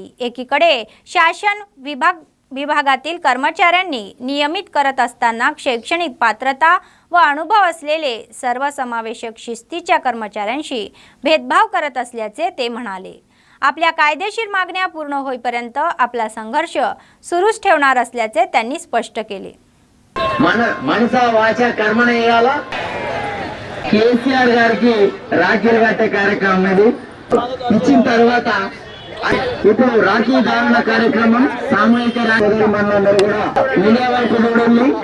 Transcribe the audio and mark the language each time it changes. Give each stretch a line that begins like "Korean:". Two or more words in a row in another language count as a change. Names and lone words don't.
Marathi: एकीकडे शासन विभागातील कर्मचाऱ्यांनी नियमित करत असताना शैक्षणिक पात्रता व अनुभव असलेले सर्वसमावेशक शिस्तीच्या कर्मचाऱ्यांशी भेदभाव करत असल्याचे ते म्हणाले. आपल्या कायदेशीर मागण्या पूर्ण होईपर्यंत आपला संघर्ष सुरूच ठेवणार असल्याचे त्यांनी स्पष्ट केले.
Telugu: మనస వాచ కర్మణ ఇయ్యాల కేసీఆర్ గారికి రాఖీలు కట్టే కార్యక్రమం ఇది ఇచ్చిన తర్వాత ఇప్పుడు రాఖీ ధారణ కార్యక్రమం సామూహిక రాఖీ మనందరూ కూడా మీడియా వైపు చూడండి.